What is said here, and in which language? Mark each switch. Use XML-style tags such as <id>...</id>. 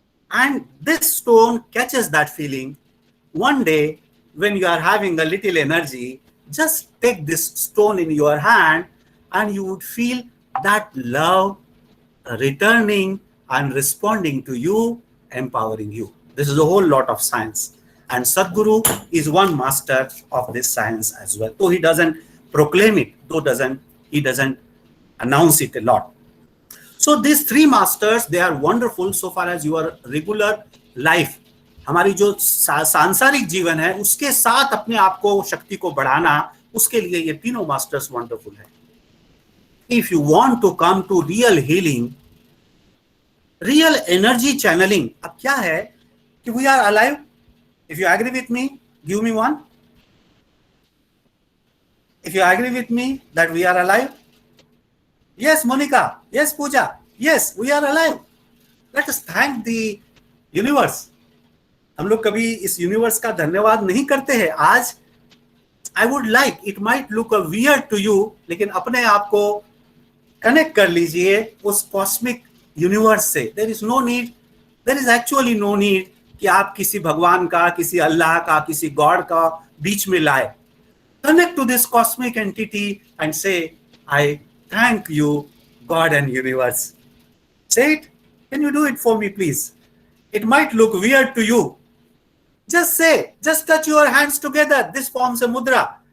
<en>And this stone catches that feeling. One day, when you are having a little energy, just take this stone in your hand and you would feel that love returning and responding to you, empowering you. This is a whole lot of science. And Sadhguru is one master of this science as well. Though he doesn't proclaim it, he doesn't announce it a lot. So these three masters, they are wonderful so far as your regular life,</en> <hi>हमारी जो सांसारिक जीवन है उसके साथ अपने आप को शक्ति को बढ़ाना, उसके लिए ये तीनों मास्टर्स वंडरफुल है.</hi> <en>If you want to come to real healing, real energy channeling,</en> <hi>अब क्या है कि</hi> <en>we are alive. If you agree with me, give me one. If you agree with me that we are alive, yes, Monica, yes, Pooja, yes, we are alive. Let us thank the universe.</en> <hi>हम लोग कभी इस universe का धन्यवाद नहीं करते हैं. आज</hi> <en>I would like, it might look a weird to you,</en> <hi>लेकिन अपने आप को कनेक्ट कर लीजिए उस कॉस्मिक यूनिवर्स से.</hi> <en>There is no need,</en> <hi>there is actually no need कि आप किसी भगवान का, किसी अल्लाह का, किसी गॉड का बीच में लाए.</hi> <en>Connect to this cosmic entity and say, I thank you, God and universe. Say it. Can you do it for me, please? It might look weird to you. Just say, just touch your hands together. This forms a mudra.</en>